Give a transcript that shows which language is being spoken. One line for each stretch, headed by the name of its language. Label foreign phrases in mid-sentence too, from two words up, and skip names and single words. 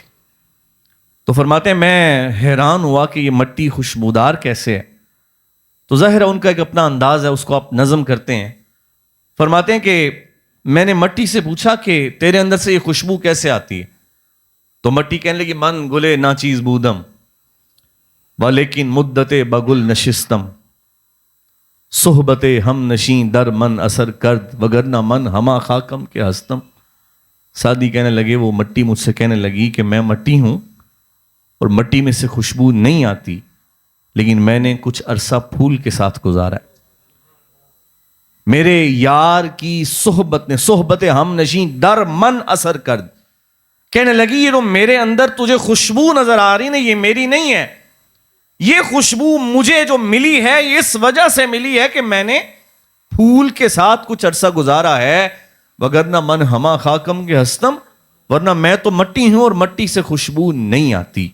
Urdu: تو فرماتے ہیں میں حیران ہوا کہ یہ مٹی خوشبودار کیسے ہے. تو ظاہر ہے ان کا ایک اپنا انداز ہے, اس کو آپ نظم کرتے ہیں. فرماتے ہیں کہ میں نے مٹی سے پوچھا کہ تیرے اندر سے یہ خوشبو کیسے آتی ہے؟ تو مٹی کہنے لگی
Persian: من گلے نا چیز بودم ولیکن مدت بگل نشستم, صحبت ہم نشین در من اثر کرد وگرنہ من ہما خاکم کے ہستم.
Urdu: سادی کہنے لگے وہ مٹی مجھ سے کہنے لگی کہ میں مٹی ہوں اور مٹی میں سے خوشبو نہیں آتی, لیکن میں نے کچھ عرصہ پھول کے ساتھ گزارا ہے. میرے یار کی صحبت نے,
Persian: صحبت ہم نشین در من اثر کرد,
Urdu: کہنے لگی یہ تو میرے اندر تجھے خوشبو نظر آ رہی نا, یہ میری نہیں ہے. یہ خوشبو مجھے جو ملی ہے اس وجہ سے ملی ہے کہ میں نے پھول کے ساتھ کچھ عرصہ گزارا ہے,
Persian: وگرنہ من ہما خاکم کے ہستم,
Urdu: ورنہ میں تو مٹی ہوں اور مٹی سے خوشبو نہیں آتی.